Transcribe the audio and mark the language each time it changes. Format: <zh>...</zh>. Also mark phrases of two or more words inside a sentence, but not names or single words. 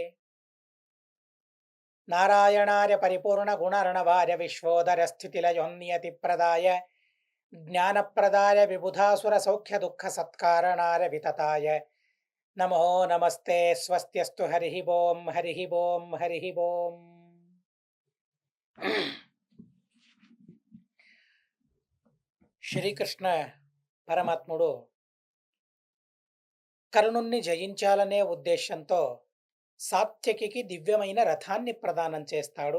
<sa>नारायणार्य परिपूर्णगुणर्णवार्य विश्वोदरस्थितिलयोन्नियतिप्रदाय ज्ञानप्रदाय विबुधासुरसौख्यदुःखसत्कारणाय वितताय नमो नमस्ते। स्वस्त्यस्तु हरिः ओं हरिः ओं हरिः ओं।</sa> <te>శ్రీకృష్ణ పరమాత్ముడు కర్ణుణ్ణి జయించాలనే ఉద్దేశంతో సాత్యకికి దివ్యమైన రథాన్ని ప్రదానం చేస్తాడు.</te>